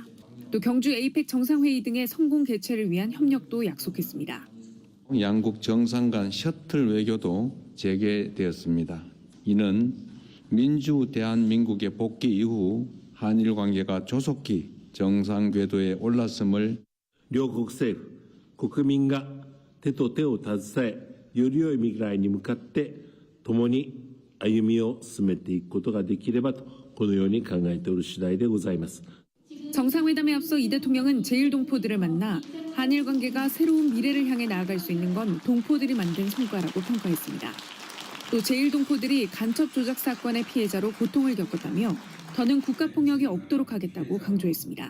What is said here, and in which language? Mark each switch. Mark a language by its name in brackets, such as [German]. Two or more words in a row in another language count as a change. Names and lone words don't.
[Korean] 또 경주 에이펙 정상회의 등의 성공 개최를 위한 협력도 약속했습니다. 양국 정상 간 셔틀 외교도 재개되었습니다. 이는 민주 대한민국의 복귀 이후 한일 관계가 조속히 정상 궤도에 올랐음을 [Japanese] 両国政府、国民が手と手を携え、より良い未来に向かって共に歩みを進めていくことができればとこのように考えておる次第でございます。 [Korean] 정상회담에 앞서 이 대통령은 제1동포들을 만나 한일 관계가 새로운 미래를 향해 나아갈 수 있는 건 동포들이 만든 성과라고 평가했습니다. 또 제1동포들이 간첩 조작 사건의 피해자로 고통을 겪었다며 더는 국가폭력이 없도록 하겠다고 강조했습니다.